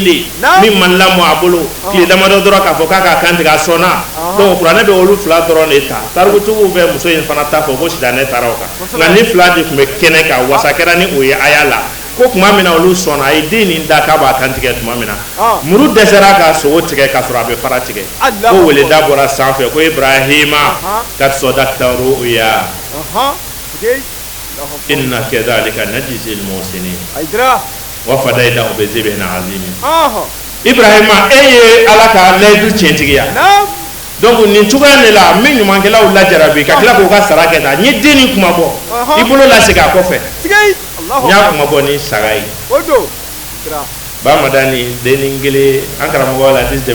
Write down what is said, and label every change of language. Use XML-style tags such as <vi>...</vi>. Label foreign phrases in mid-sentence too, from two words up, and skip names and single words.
<bm>de min man lamɔ a bolo tile damadɔ dɔrɔn k'a fɔ k'a ka kan tigɛ a sɔnna donc kuranɛ bɛ olu fila dɔrɔn de ta tarikutigiw bɛ muso in fana ta fɔ ko sitanɛ taara o kan nka ni fila de tun bɛ kɛnɛ kan wasa kɛra ni o ye aya la ko tuma min na olu sɔnna a ye den nin da k'a b'a kan tigɛ tuma min na muru dɛsɛra ka sogo tigɛ k'a sɔrɔ a bɛ fara tigɛ ko weleda bɔra sanfɛ ko ibrahima</bm> <ar>قد صدقت الرؤيا إنا كذلك نجزي المحسنين وفديناه بذبح عظيم</ar> <bm>ibrahima e ye ala ka layidu tiɲɛtigiya donc nin cogoya de la min ɲumankɛlaw lajarabi ka tila k'u ka sara kɛ ta n ye den nin kuma bɔ i bolo lasegin a kɔfɛ n y'a kuma bɔ ni saga ye bamadani denni kelen an karamɔgɔ la hadisi</bm>